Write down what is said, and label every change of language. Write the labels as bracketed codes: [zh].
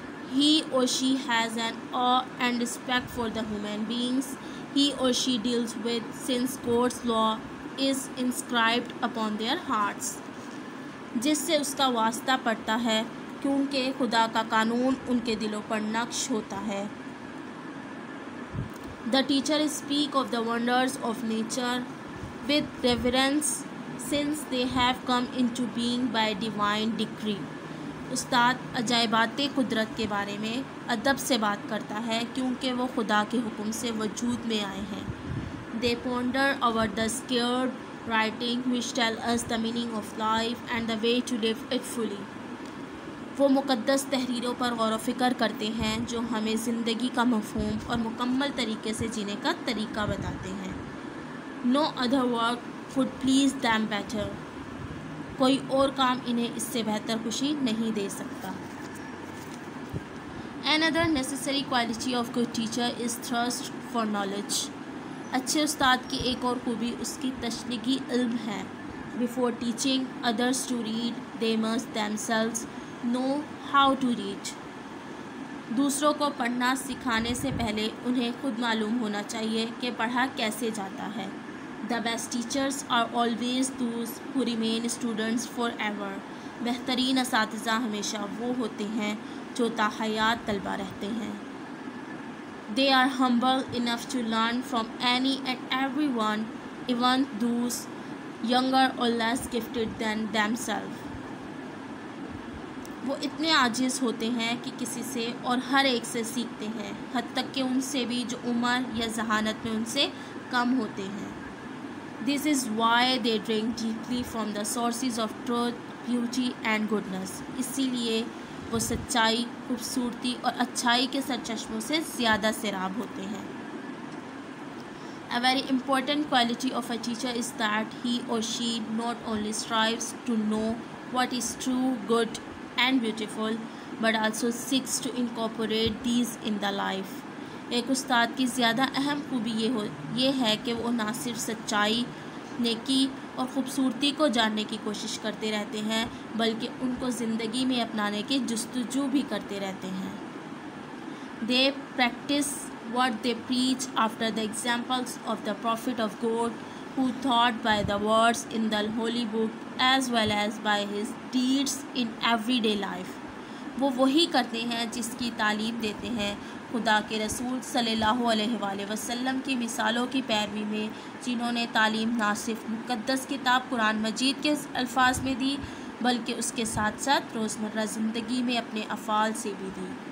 [en] He or she has an awe and respect for the human beings he or she deals with, since God's law is inscribed upon their hearts. [ur] جس سے اس کا واسطہ پڑتا ہے کیونکہ خدا کا قانون ان کے دلوں پر نقش ہوتا ہے. [en] The teacher speak of the wonders of nature with reverence, since they have come into being by divine decree. [ur] استاد عجائبات قدرت کے بارے میں ادب سے بات کرتا ہے کیونکہ وہ خدا کے حکم سے وجود میں آئے ہیں. [en] They ponder over the sacred writing which tell us the meaning of life and the way to live it fully. [ur] وہ مقدس تحریروں پر غور و فکر کرتے ہیں جو ہمیں زندگی کا مفہوم اور مکمل طریقے سے جینے کا طریقہ بتاتے ہیں. [en] No other work could please them better. [ur] کوئی اور کام انہیں اس سے بہتر خوشی نہیں دے سکتا. [en] Another necessary quality of good teacher is thirst for knowledge. [ur] اچھے استاد کی ایک اور خوبی اس کی تشنگی علم ہے. [en] Before teaching others to read, they must themselves know how to read. [ur] دوسروں کو پڑھنا سکھانے سے پہلے انہیں خود معلوم ہونا چاہیے کہ پڑھا کیسے جاتا ہے. [en] The best teachers are always those who remain students forever. [ur] بہترین اساتذہ ہمیشہ وہ ہوتے ہیں جو تا حیات طلبہ رہتے ہیں. [en] They are humble enough to learn from any and everyone, even those younger or less gifted than themselves. [ur] وہ اتنے عاجز ہوتے ہیں کہ کسی سے اور ہر ایک سے سیکھتے ہیں، حتیٰ تک کہ ان سے بھی جو عمر یا ذہانت میں ان سے کم ہوتے ہیں. [en] This is why they drink deeply from the sources of truth, beauty and goodness. [ur] اسی لیے وہ سچائی، خوبصورتی اور اچھائی کے سرچشموں سے زیادہ سیراب ہوتے ہیں. [en] A very important quality of a teacher is that he or she not only strives to know what is true, good and beautiful, but also seeks to incorporate these in the life. [ur] ایک استاد کی زیادہ اہم خوبی یہ ہے کہ وہ نہ صرف سچائی، نیکی اور خوبصورتی کو جاننے کی کوشش کرتے رہتے ہیں بلکہ ان کو زندگی میں اپنانے کی جستجو بھی کرتے رہتے ہیں. [en] They practice what they preach after the examples of the Prophet of God, who taught by the words in the Holy Book as well as by his deeds in everyday life. [ur] وہ وہی کرتے ہیں جس کی تعلیم دیتے ہیں خدا کے رسول صلی اللہ علیہ وآلہ وسلم کی مثالوں کی پیروی میں، جنہوں نے تعلیم نہ صرف مقدس کتاب قرآن مجید کے الفاظ میں دی بلکہ اس کے ساتھ ساتھ روزمرہ زندگی میں اپنے افعال سے بھی دی.